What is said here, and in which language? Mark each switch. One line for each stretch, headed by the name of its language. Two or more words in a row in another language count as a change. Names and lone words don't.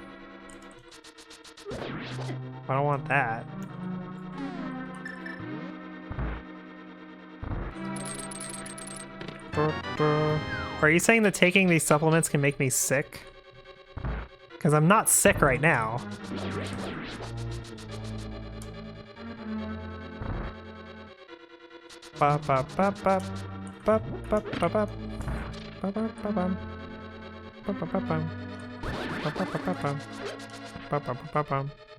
English: I don't want that. Are you saying that taking these supplements can make me sick? Because I'm not sick right now. Ba ba ba ba ba ba ba ba ba ba ba bum ba ba ba bum ba ba ba ba bum ba ba ba ba bum.